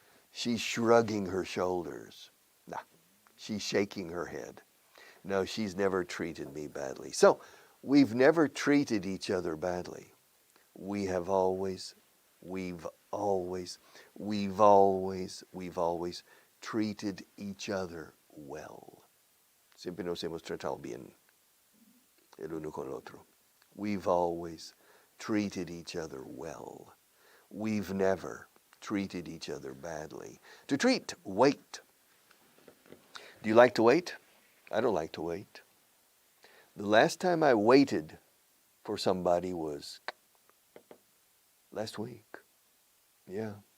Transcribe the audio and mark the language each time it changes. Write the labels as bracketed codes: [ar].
[en] She's shrugging her shoulders. Nah, she's shaking her head. No, she's never treated me badly. So, we've never treated each other badly. We've always treated each other well. [es] Siempre nos hemos tratado bien el uno con el otro. [en] We've always treated each other well. We've never treated each other badly. To treat, wait. Do you like to wait? I don't like to wait. The last time I waited for somebody was last week. Yeah.